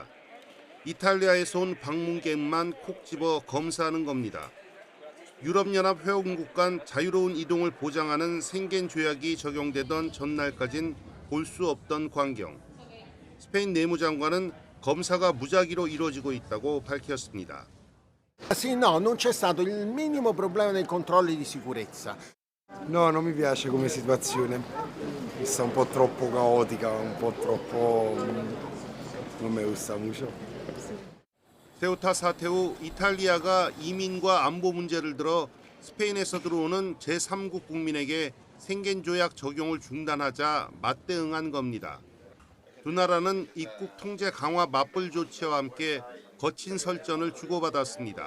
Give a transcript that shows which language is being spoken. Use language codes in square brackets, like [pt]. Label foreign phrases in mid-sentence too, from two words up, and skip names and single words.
[ko] 이탈리아에서 온 방문객만 콕 집어 검사하는 겁니다. 유럽연합 회원국 간 자유로운 이동을 보장하는 생겐 조약이 적용되던 전날까진 볼 수 없던 광경. 스페인 내무장관은 검사가 무작위로 이루어지고 있다고 밝혔습니다. [it] Sì, no, non c'è stato il minimo problema nei controlli di sicurezza. No, non mi piace come situazione. Mi sta un po' troppo caotica, un po' troppo non [es] mi gusta mucho. [ko] 세우타 사태 후 이탈리아가 이민과 안보 문제를 들어 스페인에서 들어오는 제3국 국민에게 생겐 조약 적용을 중단하자 맞대응한 겁니다. 두 나라는 입국 통제 강화 맞불 조치와 함께 거친 설전을 주고받았습니다.